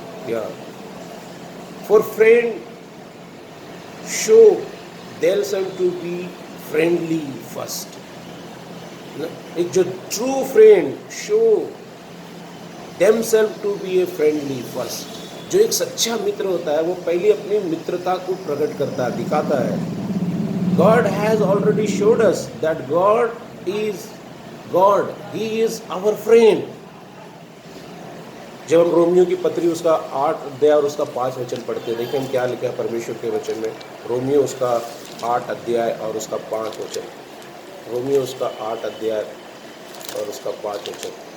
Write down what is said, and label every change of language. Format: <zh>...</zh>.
<en>या for friend show themselves to be friendly first.</en> <hi>एक जो</hi> <en>true friend show themselves to be a friendly first,</en> <hi>जो एक सच्चा मित्र होता है वो पहले अपनी मित्रता को प्रकट करता है, दिखाता है।</hi> <en>God has already showed us that God is God. He is our friend.</en> <hi>जब हम रोमियो की पत्री उसका 8 अध्याय और उसका 5 वचन पढ़ते हैं, देखिए हम क्या लिखा है परमेश्वर के वचन में। रोमियो उसका 8 अध्याय और उसका 5 वचन। रोमियो उसका 8 अध्याय और उसका 5 वचन।</hi>